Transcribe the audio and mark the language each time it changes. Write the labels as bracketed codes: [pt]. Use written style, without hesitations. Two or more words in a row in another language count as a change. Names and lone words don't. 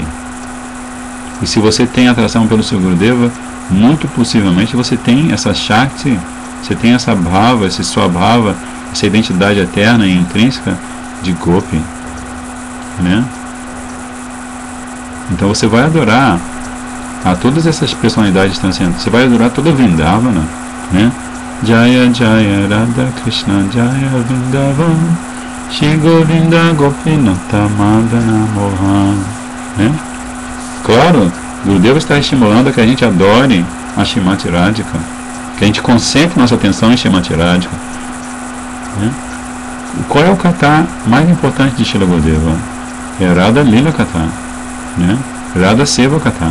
[pt] E se você tem atração pelo seu Gurudeva, muito possivelmente você tem essa Shakti, você tem essa Bhava, esse Swabhava, essa identidade eterna e intrínseca de Gopi, né? Então você vai adorar a todas essas personalidades transcendentes. Você vai adorar toda Vrindavana, né? Jaya Jaya Radha Krishna Jaya Vrindavan Shri Govinda Gopinata Madana Mohan, né? Claro, Gurudeva está estimulando a que a gente adore a Srimati Radhika, que a gente concentre nossa atenção em Srimati Radhika, né? Qual é o kata mais importante de Srila Gurudeva? É Radha Lila Kata, né? Radha Seva Kata.